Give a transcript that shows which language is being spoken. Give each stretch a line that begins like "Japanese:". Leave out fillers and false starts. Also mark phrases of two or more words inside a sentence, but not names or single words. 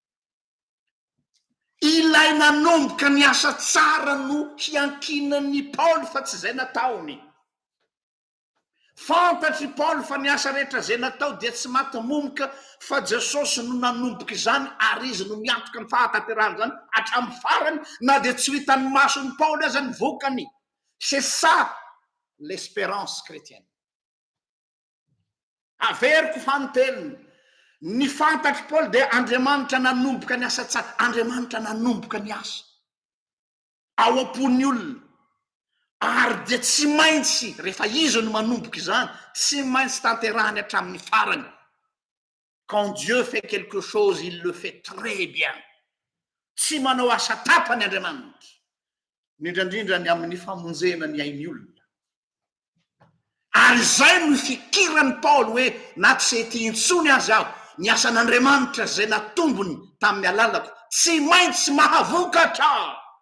Malagasy: Ilay nanomboka ny asa tsara no hiankinan'ny Paoly fa tsy zay nataony. Fantatry Paoly fa ny asa rehetra zay natao dia tsy matamomoka fa Jesosy no nanomboka izany ary izy no miantoka ny fahatanterahana zany hatramin'ny farany na dia tsy hitan'ny mason'ny Paoly aza ny vokany.
French: C'est ça l'espérance chrétienne.
Malagasy: Averiko fanonteny ny fantatry Paoly dia Andriamanitra nanomboka ny asa tsara, Andriamanitra nanomboka ny asa ao am-pon'ny olona. Ary dia tsy maintsy rehefa izy no manomboka izany tsy maintsy tanterahany hatramin'ny farany.
French: Quand Dieu fait quelque chose, il le fait très bien.
Malagasy: Tsy manao asa tapany Andriamanitra. Indrindra ny amin'ny famonjena ny ain'ny olona. Ary zay no fikirany Paoly hoe na tsy ety intsony azy aho, ny asan'Andriamanitra zay natombony tamin'ny alalako tsy maintsy mahavokatra.